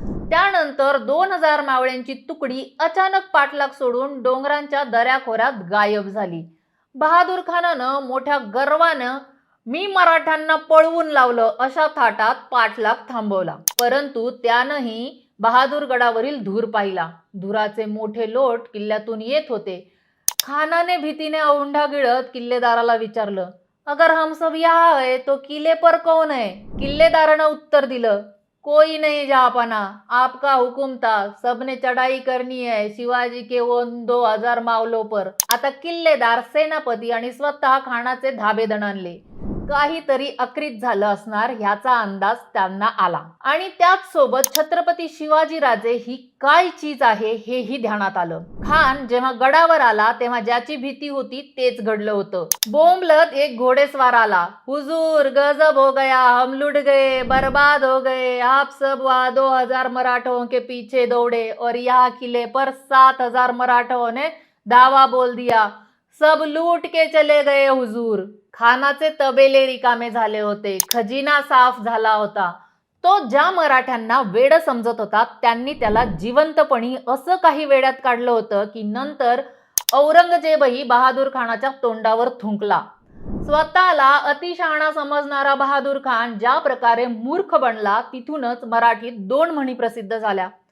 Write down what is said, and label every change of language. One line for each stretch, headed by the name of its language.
Marathi: त्यानंतर 2,000 मावळ्यांची तुकडी अचानक पाठलाग सोडून डोंगरांच्या दऱ्याखोऱ्यात गायब झाली. बहादूर खानानं मोठ्या गर्वानं मी मराठ्यांना पळवून लावलं अशा थाटात पाठलाग थांबवला. परंतु त्यानंही बहादूरगडावरील धूर पाहिला. धुराचे मोठे लोट किल्ल्यातून येत होते. खानाने भीतीने औंढा गिळत किल्लेदाराला विचारलं,
Hindi: अगर हम सब यहाँ है तो किले पर कौन है?
Marathi: किल्लेदारानं उत्तर दिलं,
Hindi: कोई नहीं जहाँपना, आपका हुकुम था, सबने चढ़ाई करनी है शिवाजी के उन 2,000 मावलों पर.
Marathi: आता किल्लेदार, सेनापती आणि स्वतः खानाचे धाबे दणाणले. काहीतरी अक्रीत झालं असणार ह्याचा अंदाज त्यांना आला. आणि त्याच सोबत छत्रपती शिवाजीराजे ही काय चीज आहे हेही ध्यानात आलं. खान जेव्हा गडावर आला तेव्हा ज्याची भीती होती तेच घडलं होतं. बोंबलत एक घोडेस्वार आला.
Hindi: हुजूर, गजब हो गया, हम लुट गए, बर्बाद हो गए, आप सब वहाँ 2,000 मराठों के पीछे दौड़े और यहाँ किले पर 7,000 मराठों ने धावा बोल दिया, सब लूट के चले गए हुजूर.
Marathi: खानाचे तबेले रिकामे झाले होते. खजिना साफ झाला होता. तो ज्या मराठ्यांना वेड समजत होता त्यांनी त्याला जिवंतपणी असं काही वेड्यात काढलं होतं की नंतर औरंगजेबही बहादूर खानाच्या तोंडावर थुंकला. स्वतःला अतिशहाणा समजणारा बहादूर खान ज्या प्रकारे मूर्ख बनला तिथूनच मराठीत दोन म्हणी प्रसिद्ध झाल्या.